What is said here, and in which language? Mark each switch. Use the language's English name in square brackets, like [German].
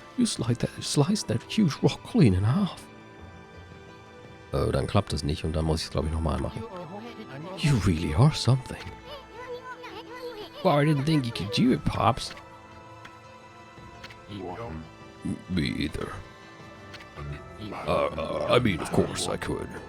[English] You sliced that huge rock clean in half. [German] Dann klappt es nicht und dann muss ich es, glaube ich, nochmal machen. [English] You really are something. Well, I didn't think you could do it, Pops. Me either. I mean, of course I could.